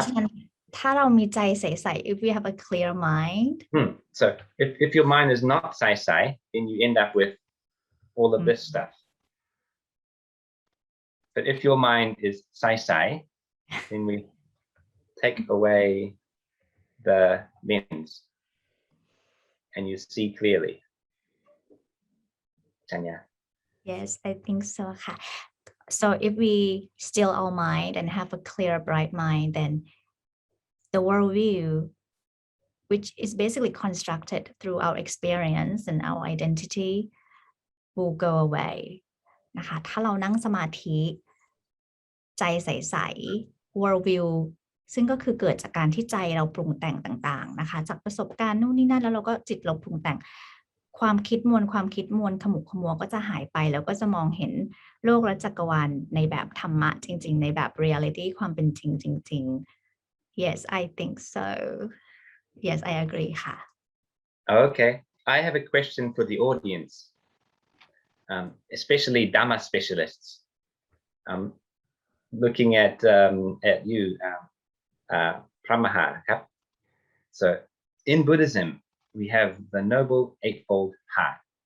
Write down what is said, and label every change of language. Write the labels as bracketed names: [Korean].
[Thai] ราะฉะนั้นถ้าเรามีใจใสๆ [English] if we have a clear mind So if your mind is not sai, then you end up with all of this stuff. But if your mind is sai, then we take away the lens and you see clearly. Chanya. yes I think so ค่ะ so if we still our mind and have a clear bright mind then the worldview which is basically constructed through our experience and our identity will go away [Thai] นะคะถ้าเรานั่งสมาธิใจใสๆ worldview ซึ่งก็คือเกิดจากการที่ใจเราปรุงแต่งต่างๆนะคะจากประสบการณ์นู่นนี่นั่นแล้วเราก็จิตเราปรุงแต่ง ความคิดมวลขมุกขมัวก็จะหายไปแล้วก็จะมองเห็นโลกและจักรวาลในแบบธรรมะจริงๆในแบบ reality ความเป็นจริงจริงๆ [English] yes I think so yes I agree [Thai] ค่ะ [English] Okay. I have a question for the audience, especially Dhamma specialists. Looking at you, Pramaha. So in Buddhism, we have the Noble Eightfold Path.